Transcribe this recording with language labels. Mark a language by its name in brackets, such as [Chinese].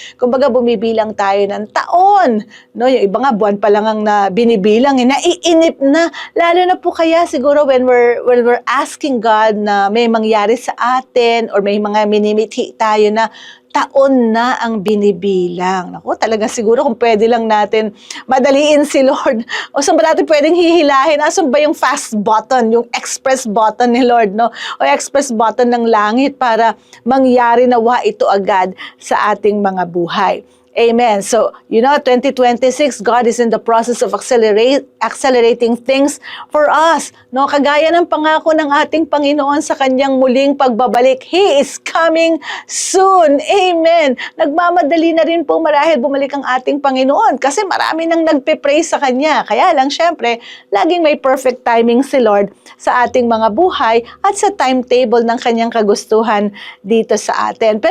[Filipino] Kumbaga, bumibilang tayo ng taon, no, yung iba nga buwan pa lang ang binibilang, naiinip na, lalo na po kaya siguro [English] when we're asking God [Filipino] na may mangyari sa atin or may mga minimithi tayo na taon na ang binibilang. Naku, talaga siguro kung pwede lang natin madaliin si Lord. O saan ba natin pwedeng hihilahin? Asan ba yung fast button, yung express button ni Lord, no? O express button ng langit para mangyari nawa ito agad sa ating mga buhay. Amen. [English] So, 2026, God is in the process of accelerating things for us. [Filipino] No, kagaya ng pangako ng ating Panginoon sa kanyang muling pagbabalik. [English] He is coming soon. [Filipino] Amen. Nagmamadali na rin po marahil bumalik ang ating Panginoon kasi marami nang nagpe-pray sa kanya. Kaya lang, syempre, laging may perfect timing si Lord sa ating mga buhay at sa timetable ng kanyang kagustuhan dito sa atin.